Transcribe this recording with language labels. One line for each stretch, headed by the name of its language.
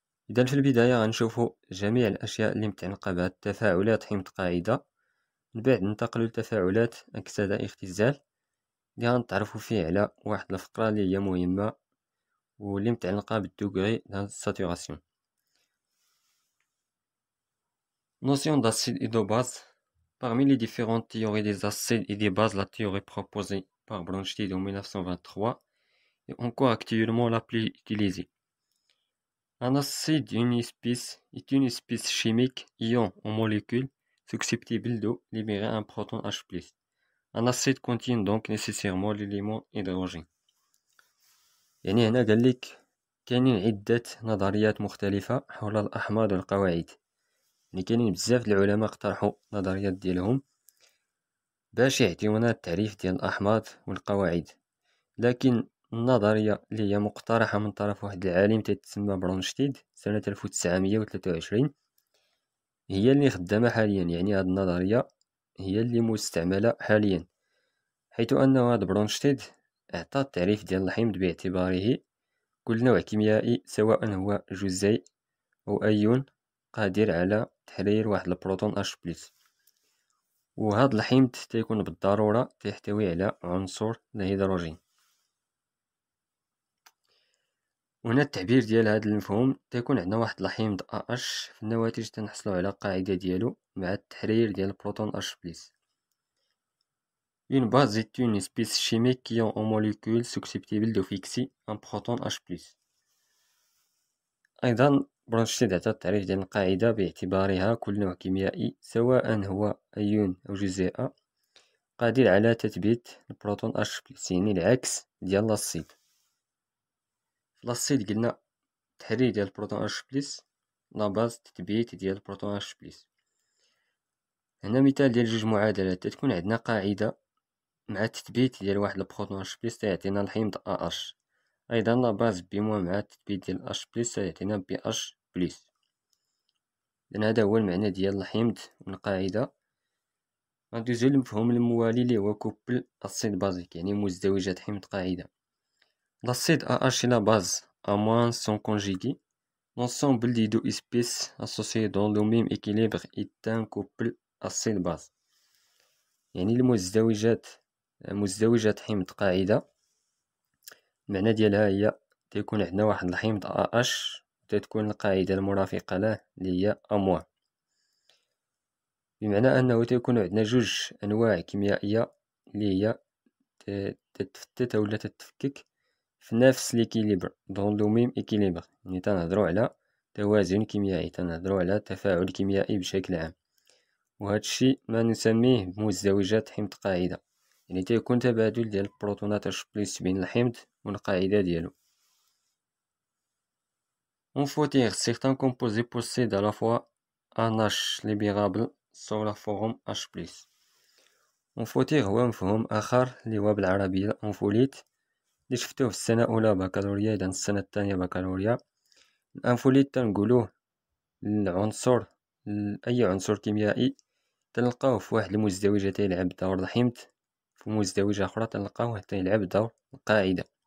Arabic: إذا في البداية غنشوفو جميع الأشياء اللي متعلقة بهاد التفاعلات حمض قاعدة، من بعد ننتقلو لتفاعلات أكسدة اختزال اللي غنتعرفو فيه على واحد الفقرة اللي هي مهمة واللي متعلقة بالدوغري د ساتوراسيون.
French: Notion d'acide et de base. Parmi les différentes théories des acides et des bases, la théorie proposée par Bronsted en 1923 est encore actuellement la plus utilisée. Un acide est une espèce chimique ion en molécule susceptible de libérer un proton H+. Un acide contient donc nécessairement l'élément hydrogène.
Arabic: يعني هنا قالك كاينين عدة نظريات مختلفة حول الأحماض والقواعد. يعني كاينين بزاف العلماء اقترحوا نظريات ديالهم باش يعطيونا التعريف ديال الأحماض والقواعد، لكن النظرية اللي هي مقترحة من طرف واحد العالم تيتسمى برونشتيد سنة 1923 هي اللي خدامة حاليا. يعني هاد النظرية هي اللي مستعملة حاليا، حيث أنه هاد برونشتيد أعطى التعريف ديال الحمض باعتباره كل نوع كيميائي سواء هو جزيء أو أيون قادر على تحرير واحد البروتون H+. وهاد الحمض تيكون بالضرورة تيحتوي على عنصر الهيدروجين. وهنا التعبير ديال هاد المفهوم تيكون عندنا واحد الحمض AH في النواتج تنحصلو على قاعدة ديالو مع التحرير ديال البروتون H+.
French: Une base est une espèce chimique qui en molécule susceptible de fixer un proton H+.
Arabic: أيضا برونشتيد عطى التعريف ديال القاعدة باعتبارها كل نوع كيميائي سواء هو أيون أو جزيء قادر على تثبيت البروتون H+، يعني العكس ديال لاصيد. لاصيد قلنا التحرير ديال البروتون H+، لا باز تثبيت ديال البروتون H+. هنا مثال ديال جوج معادلات، تكون عندنا قاعدة مع التثبيت ديال واحد البروتون H+ تيعطينا الحمض AH، أيضا لا باز بموان مع التثبيت ديال H+ تيعطينا BH+. إذن هذا هو المعنى ديال الحمض والقاعدة. غندوزو للمفهوم الموالي اللي هو كوبل أسيد بازيك، يعني مزدوجات حمض قاعدة.
French: L'acide AH et la base A- sont conjugués. L'ensemble des deux espèces associées dans le même équilibre est un couple acide-base.
Arabic: يعني مزدوجات حمض قاعدة المعنى ديالها هي تيكون عندنا واحد الحمض AH وتتكون القاعدة المرافقة له اللي هي A-، بمعنى أنه تيكون عندنا جوج أنواع كيميائية اللي هي تتفتت ولا تتفكك في نفس
French: ليكيليبر دون لو ميم إكيليبر.
Arabic: يعني تنهضرو على توازن كيميائي، تنهضرو على تفاعل كيميائي بشكل عام، وهذا الشيء ما نسميه بمزدوجات حمض قاعدة. يعني تيكون تبادل ديال البروتونات H+ بين الحمض والقاعدة ديالو.
French: On faut dire certains composés possèdent à la fois un H libérable sous la forme H+.
Arabic: أنفوتيغ هو مفهوم آخر اللي هو بالعربية أنفوليت اللي شفتوه في السنة الأولى بكالوريا، إذا السنة الثانية بكالوريا. الأنفوليت تنقولوه العنصر، أي عنصر كيميائي تلقاوه في واحد المزدوجة تيلعب دور الحمض، في مزدوجة أخرى تلقاوه تيلعب دور القاعدة.